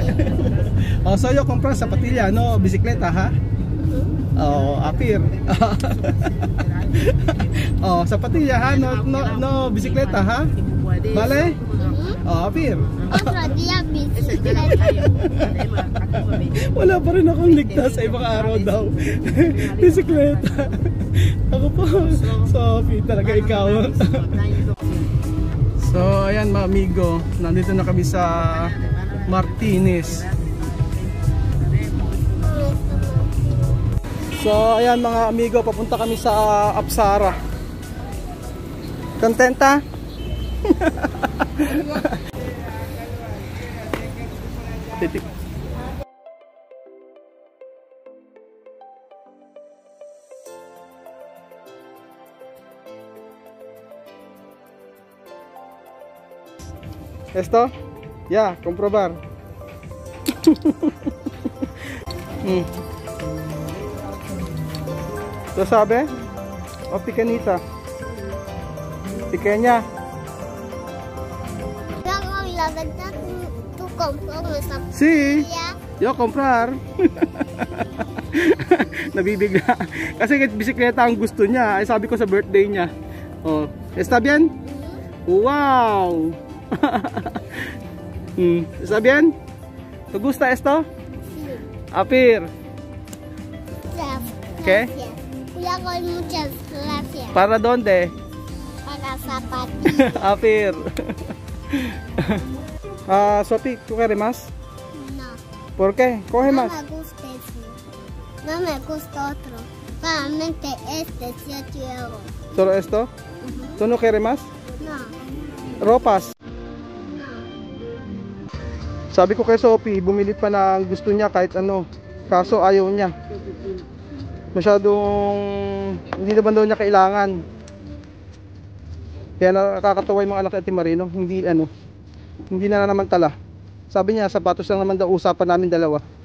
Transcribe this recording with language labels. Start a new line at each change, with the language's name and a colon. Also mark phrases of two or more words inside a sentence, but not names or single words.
Spanish: Oh, so yo comprar zapatilla, no bicicleta ha? Oh, apir. Oh, zapatilla ha? No bicicleta ha? Vale? Oh, apir. Otro día bicicleta.
Filipino: Wala pa rin akong ligtas sa ibang araw daw. Bisikleta. Ako po. Sophie, talaga ikaw. So, ayan mga amigo. Nandito na kami sa Martinez. So, ayan mga amigo. Papunta kami sa Apsara.
Spanish: Contenta?
Filipino: Titik.
Spanish: ¿Esto? Ya, comprobar. ¿Lo sabe? ¿O pequeñita? Pequeña. La verdad, tú compras esa Sí, zapatilla. yo comprar.
Filipino: Nabibigla. Kasi bisikleta ang gusto niya. Ay sabi ko sa birthday niya.
Spanish: Oh, ¿está bien? Wow. ¿Está bien? ¿Te gusta esto? Sí. Apir. ¿Qué? Gracias. Luego muchas gracias. ¿Para dónde? Para zapatillas. Apir. Sophie, ¿tú quieres más? No. ¿Por qué? Coge No más. me gusta ese. No me gusta otro. Solamente este 7 euros. ¿Solo esto? ¿Tú no quieres más? No. Ropas.
Filipino: Sabi ko kay Sophie, bumili pa ng gusto niya kahit ano. Kaso ayaw niya. Masyadong hindi naman daw niya kailangan. Kaya nakakatawa yung mga anak ni Ate Marino. Hindi na naman tala. Sabi niya, sapatos lang naman daw usapan namin dalawa.